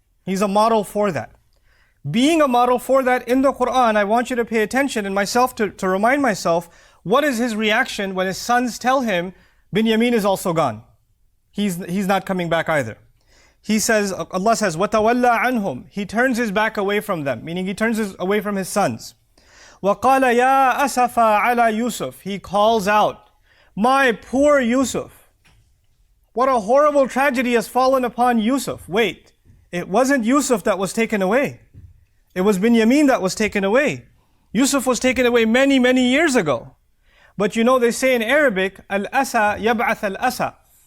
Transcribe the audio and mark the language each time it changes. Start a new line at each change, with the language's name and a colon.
English: He's a model for that. Being a model for that in the Quran, I want you to pay attention, and myself to remind myself, what is his reaction when his sons tell him, Binyamin is also gone. He's not coming back either. He says, Allah says,
Arabic: وَتَوَلَّى عَنْهُمْ.
English: He turns his back away from them, meaning he turns away from his sons.
Arabic: وَقَالَ يَا أَسَفَا عَلَى Yusuf.
English: He calls out, my poor Yusuf. What a horrible tragedy has fallen upon Yusuf. Wait, it wasn't Yusuf that was taken away. It was Binyamin that was taken away. Yusuf was taken away many, many years ago. But they say in Arabic,
Arabic: al-asa yab'ath al-asa.